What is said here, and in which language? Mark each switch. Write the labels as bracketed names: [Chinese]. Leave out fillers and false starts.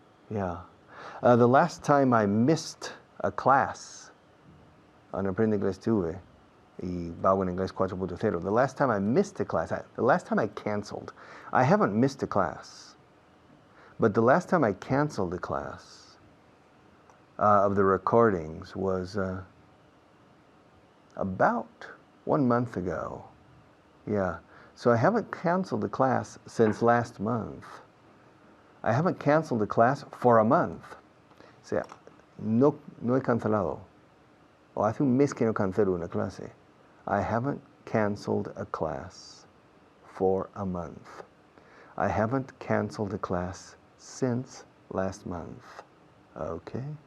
[English] Yeah. The last time I missed a class on Aprende Inglés Tuve y Vago en Inglés 4.0, the last time I missed a class, the last time I canceled, I haven't missed a class, but the last time I canceled a class of the recordings was about 1 month ago. Yeah. So I haven't canceled a class since last month. I haven't canceled a class for a month. [Spanish] O sea, no he cancelado. O hace un mes que no cancelo una clase. [English] I haven't canceled a class for a month. I haven't canceled a class since last month. Okay?